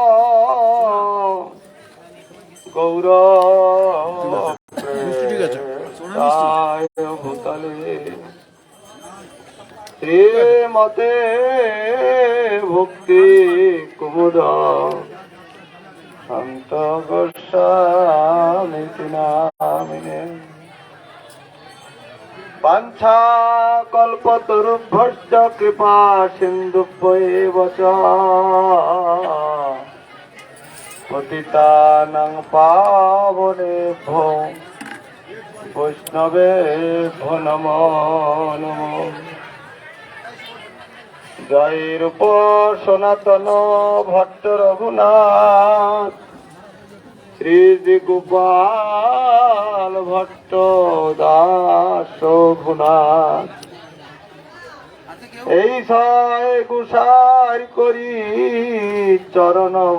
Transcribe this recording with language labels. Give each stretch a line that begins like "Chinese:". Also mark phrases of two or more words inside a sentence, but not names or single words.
Sanskrit: গৌর প্রেমায় ভূতলে শ্রীমতে ভক্তি কুমুদ সন্ত গোস্বামী নামিনে বাঞ্ছা কল্পতরুভ্যশ্চ কৃপা সিন্ধুভ্যেব চ পতিতানাং পাবনেভ্যো বৈষ্ণবেভ্যো নমো নমঃ
Bangla: জয় রূপ সনাতন ভট্ট রঘুনাথ শ্রী গোপাল ভট্ট দাস রঘুনাথ এই ছয় গুসার করি চরণ